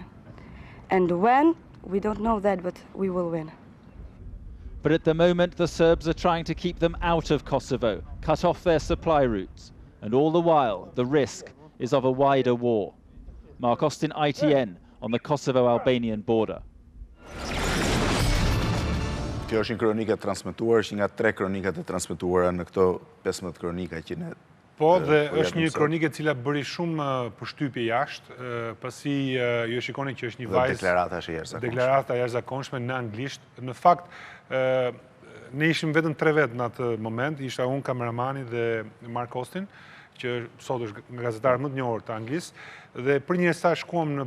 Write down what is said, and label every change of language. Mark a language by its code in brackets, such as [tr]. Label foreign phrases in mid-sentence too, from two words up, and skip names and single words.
[en] And when, we don't know that, but we will win. But at the moment, the Serbs are trying to keep them out of Kosovo, cut off their supply routes. And all the while, the risk is of a wider war. Mark Austin, ITN, on the Kosovo-Albanian border. [sq] Kjo është një kronikë e transmetuar, është nga 3 kronikat e transmetuara në këto 15 kronika që ne... Po, dhe është një kronikë e cila bëri shumë përshtypje jashtë, pasi ju shikoni që është një vajzë... Deklarata e jashtëzakonshme në anglisht. Në fakt, ne ishim vetëm 3 vetë në atë moment, isha unë, kameramani dhe Mark Austin, që sot është nga gazetarët më të njohur të Anglisë, dhe për një sa shkuam në